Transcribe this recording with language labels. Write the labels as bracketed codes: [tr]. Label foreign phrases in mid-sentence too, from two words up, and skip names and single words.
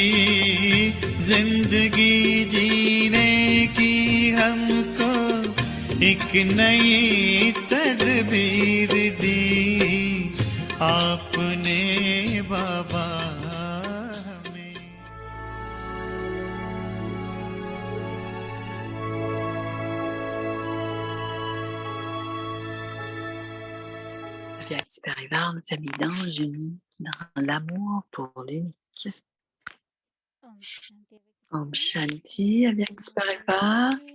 [hi] जिंदगी जीने की हमको एक नई तदबीर दी आपने बाबा हमें। [fr] Avec Parivar, une famille d'anges unis dans l'amour pour l'unique. [hi] ओम शांति, [fr] avec Parivar.